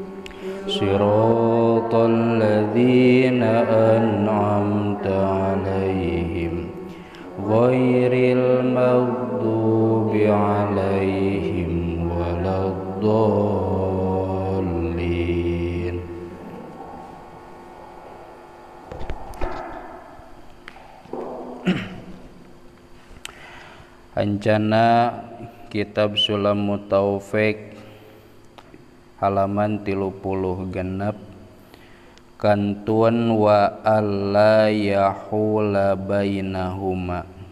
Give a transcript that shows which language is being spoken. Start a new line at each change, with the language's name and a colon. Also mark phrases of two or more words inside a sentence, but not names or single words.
Arabic: صراط الذين أنعمت عليهم غير المغضوب عليهم ولا الضالين.
Sundanese: Ancana kitab Sulamut Taufik halaman 30 genep.
Arabic: Kantun وألا يحول بينهما.